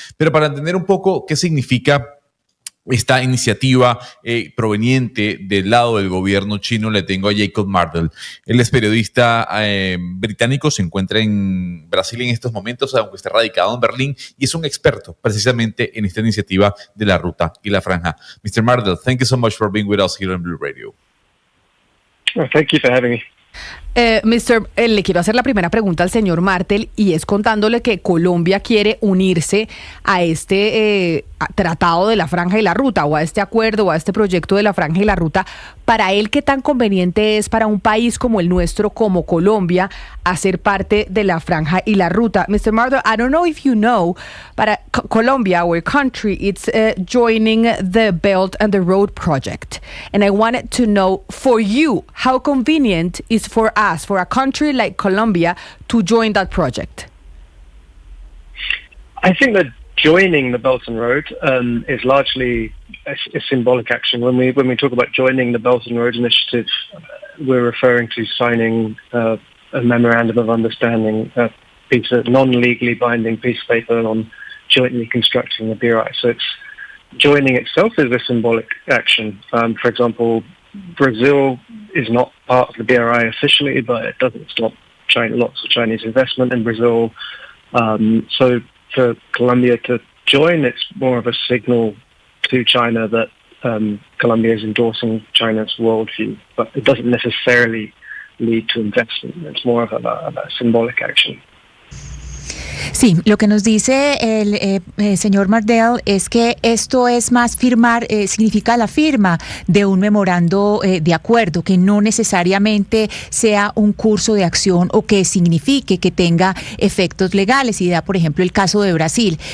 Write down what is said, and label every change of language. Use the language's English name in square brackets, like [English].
[Spanish] Pero para entender un poco qué significa esta iniciativa proveniente del lado del gobierno chino, le tengo a Jacob Mardell. Él es periodista británico, se encuentra en Brasil en estos momentos, aunque está radicado en Berlín, y es un experto precisamente en esta iniciativa de la ruta y la franja. [English] Mr. Mardell, thank you so much for being with us here on Blue Radio. Oh, thank you for having me. [Spanish] Le quiero hacer la primera pregunta al señor Martel, y es contándole que Colombia quiere unirse a este tratado de la franja y la ruta, o a este acuerdo, o a este proyecto de la franja y la ruta. Para él, ¿qué tan conveniente es para un país como el nuestro, como Colombia, hacer parte de la franja y la ruta? [English] Mr. Martel, I don't know if you know, but Colombia, our country, it's joining the Belt and the Road Project. And I wanted to know, for you, how convenient is for us, for a country like Colombia, to join that project? I think that joining the Belt and Road is largely a symbolic action. When we talk about joining the Belt and Road Initiative, we're referring to signing a memorandum of understanding, a piece of non-legally binding piece of paper on jointly constructing the BRI. So it's joining itself is a symbolic action. For example, Brazil is not part of the BRI officially, but it doesn't stop lots of Chinese investment in Brazil. So for Colombia to join, it's more of a signal to China that Colombia is endorsing China's worldview, but it doesn't necessarily lead to investment. It's more of a symbolic action. [Spanish] Sí, lo que nos dice el señor Mardell es que esto es más firmar, significa la firma de un memorando de acuerdo, que no necesariamente sea un curso de acción o que signifique que tenga efectos legales, y da, por ejemplo, el caso de Brasil.